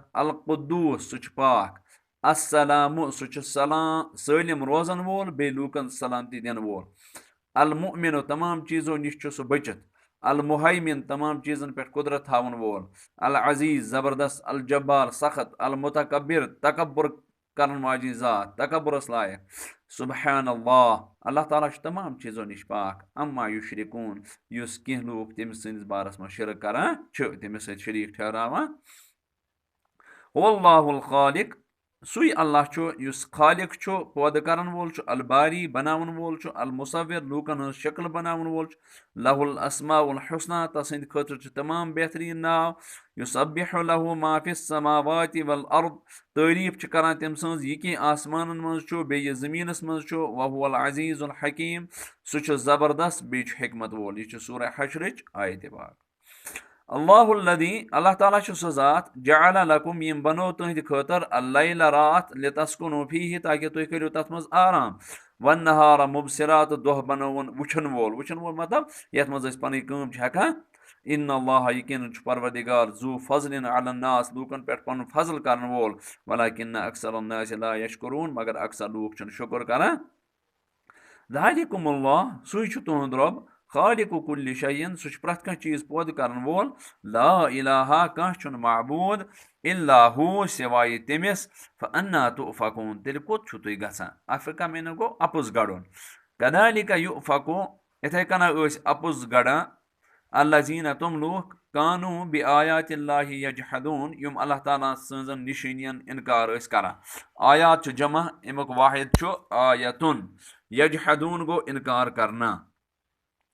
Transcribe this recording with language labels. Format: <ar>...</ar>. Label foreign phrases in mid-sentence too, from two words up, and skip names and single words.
<ks>القدوٗس سُہ چھُ پاک السلامُ سُہ چھُ سٲلِم روزن وول بیٚیہِ لوٗکن سلامتی دِنہٕ وول المُمِنو تمام چیٖزو نِش چھُ سُہ بٔچِتھ المُحیمِن تمام چیٖزن پٮ۪ٹھ قُدرت تھاوَن وول العزیٖز زبردست الجبار سخت المُتکبر تکبُر کرن واجیٚنۍ ذات تکبُرس لایق</ks> <ar>سُبحان اللہ</ar> <ks>اللہ تعالیٰ چھُ تمام چیٖزو نِش پاک</ks> <ar>اما یُشرِکوٗن</ar> <ks>یُس کینٛہہ لوٗکھ تٔمِس سٕنٛدِس بارس منٛز شِرک کران چھِ تٔمِس سۭتۍ شریٖک ٹھہراوان</ks> <ar>واللہُ الخالق</ar> <ks>سُے اللہ چھُ یُس خالق چھُ پٲدٕ کرن وول چھُ الباری بناون وول چھُ المُصور لوٗکن ہٕنٛز شکل بناون وول چھُ</ks> <ar>لہُ الاسماء الحسنہ</ar> <ks>تسٕنٛدِ خٲطرٕ چھُ تمام بہتریٖن ناو</ks> <ar>یُسبِحُ لہوٗ ما فِی السماواتِ والارض</ar> <ks>تعٲریٖف چھِ کران تٔمۍ سٕنٛز یہِ کینٛہہ آسمانن منٛز چھُ بیٚیہِ یہِ زٔمیٖنس منٛز چھُ</ks> <ar>وہوٗ العزیٖز الحکیٖم</ar> <ks>سُہ چھُ زبردست بیٚیہِ چھُ حکمت وول یہِ چھُ سورہ حشرٕچ آیتِ پاک</ks> <ar>اللہُ الذی</ar> <ks>اللہ تعالیٰ چھُ سُہ ذات</ks> <ar>جعلَ لکُم</ar> <ks>یِم بنوو تُہنٛدِ خٲطرٕ اللیلَ راتھ</ks> <ar>لِتسکُنوٗ فیٖہہِ</ar> <ks>تاکہِ تُہۍ کٔرِو تتھ منٛز آرام</ks> <ar>والنہارَ مُبصِرا</ar> <ks>تہٕ دۄہ بنووُن وٕچھن وول مطلب یتھ منٛز أسۍ پنٕنۍ کٲم چھِ ہٮ۪کان</ks> <ar>اِن اللہ</ar> <ks>یقیٖنن چھُ پروردِگار</ks> <ar>ذوٗ فضلِن علی الناس</ar> <ks>لوٗکن پٮ۪ٹھ پنُن فضل کرن وول</ks> <ar>ولیکِن اکثر الناس لا یشکُروٗن</ar> <ks>مگر اکثر لوٗکھ چھِنہٕ شُکُر کران</ks> <ar>ذالِکُم اللہ</ar> <ks>سُے چھُ تُہُنٛد رۄب</ks> <ar>خالقُ کُلہِ شیٖن</ar> <ks>سُہ چھُ پرٛٮ۪تھ کانٛہہ چیٖز پٲدٕ کرن وول</ks> <ar>لا الہ</ar> <ks>کانٛہہ چھُنہٕ معبوٗد</ks> <ar>اِلا ہوٗ</ar> <ks>سِوایہِ تٔمِس</ks> <ar>فانا تُؤفکوٗن</ar> <ks>تیٚلہِ کوٚت چھُو تُہۍ گژھان افِکا میٖنو گوٚو اَپُز گڑُن</ks> <ar>کدالِکا یُؤفکوٗ</ar> <ks>یِتھٕے کٔنۍ ٲسۍ اَپُز گڑان الذیٖنہ تِم لوٗکھ</ks> <ar>کانوٗ بِآیاتِ اللہِ یجحدوٗن</ar> <ks>یِم اللہ تعالیٰ سٕنٛزن نِشٲنین اِنکار ٲسۍ کران آیات چھُ جمع امیُک واحد چھُ آیتُن یجحدوٗن گوٚو اِنکار کرنا</ks>